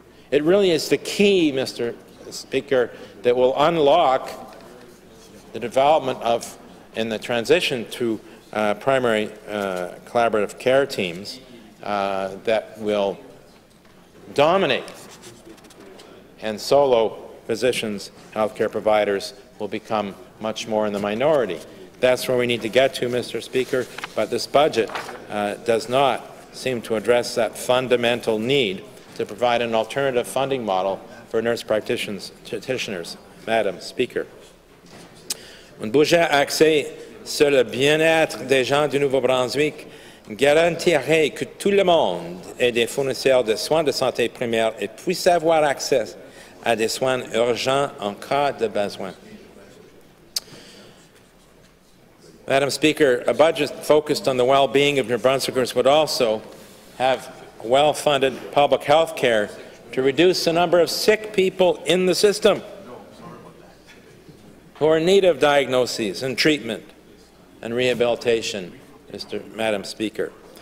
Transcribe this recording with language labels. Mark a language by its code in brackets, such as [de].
[en] It really is the key, Mr. Speaker, that will unlock the development of, in the transition to primary collaborative care teams that will dominate, and solo physicians, healthcare providers will become much more in the minority. That's where we need to get to, Mr. Speaker, but this budget does not seem to address that fundamental need to provide an alternative funding model for nurse practitioners, Madam Speaker. [fr] Un budget axé sur le bien-être des gens du Nouveau-Brunswick garantirait que tout le monde ait des fournisseurs de soins de santé primaires et puisse avoir accès à des soins urgents en cas de besoin. [en] Madam Speaker, a budget focused on the well-being of New Brunswickers would also have well-funded public health care to reduce the number of sick people in the system who are in need of diagnoses and treatment and rehabilitation, Madam Speaker.